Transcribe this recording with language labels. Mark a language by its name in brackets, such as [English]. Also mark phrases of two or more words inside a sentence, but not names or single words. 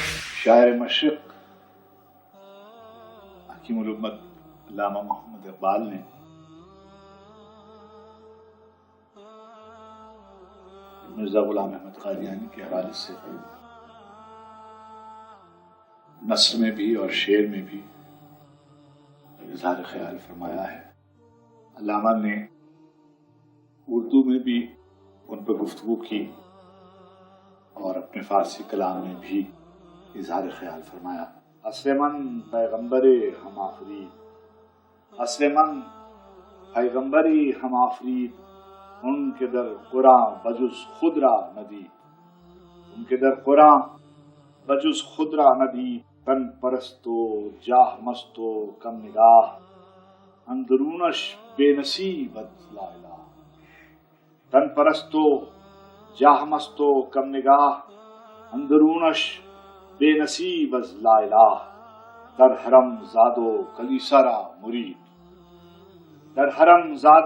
[Urdu] شاعر مشرق حکیم الامت علامہ محمد اقبال نے مرزا غلام احمد قادیانی کے حوالے سے نثر میں بھی اور شعر میں بھی اظہار خیال فرمایا ہے۔ علامہ نے اردو میں بھی ان پر گفتگو کی اور اپنے فارسی کلام میں بھی اظہار خیال فرمایا۔ [Persian] عصر من پیغمبر ہم آفرید، عصر من پیغمبری ہم آفرید، ان کے در قرآن بجز خود را ندید، ان کے در قرآن بجز خود را ندید، تن پرست و جاہ مست و کم نگاہ، اندرونش بے نصیبت لا الہ، تن پرست و جاہ مست و کم نگاہ، اندرونش بے نصیب از لا الہ، در حرم زاد و کلیسا را مرید، در حرم زاد